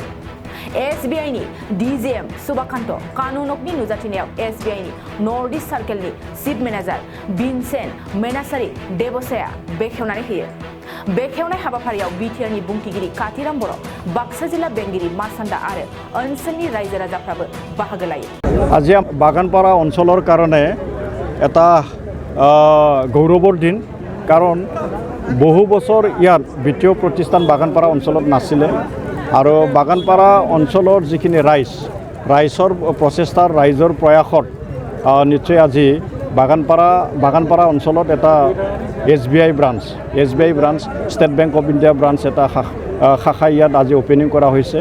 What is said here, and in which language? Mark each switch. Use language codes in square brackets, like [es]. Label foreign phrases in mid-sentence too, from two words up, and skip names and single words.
[brx] SBIनि DGM सुबाकान्त कानुनकनि नुजाथिनायाव SBIनि नर्थ इस्ट सार्केलनि [en] chief manager [brx] भिनसेन्ट मेनासारि देबसाया बेखेवनानै होयो। बेखेवनाय हाबाफारियाव बिटिआरनि बुंथिगिरि कातिराम बर', बाक्सा जिल्ला बेंगिरि मासान्दा आरो ओनसोलनि रायजो राजाफ्राबो बाहागो लायो। [as] আজি বাগানপাৰা অঞ্চলৰ কাৰণে এটা গৌৰৱৰ দিন, কাৰণ বহু বছৰ ইয়াত বিত্তীয় প্ৰতিষ্ঠান বাগানপাৰা অঞ্চলত নাছিলে আৰু বাগানপাৰা অঞ্চলৰ যিখিনি ৰাইজৰ প্ৰচেষ্টাৰ ৰাইজৰ প্ৰয়াসত নিশ্চয় আজি বাগানপাৰা অঞ্চলত এটা SBI ব্ৰাঞ্চ ষ্টেট বেংক অফ ইণ্ডিয়া ব্ৰাঞ্চ এটা শাখা ইয়াত আজি অপেনিং কৰা হৈছে।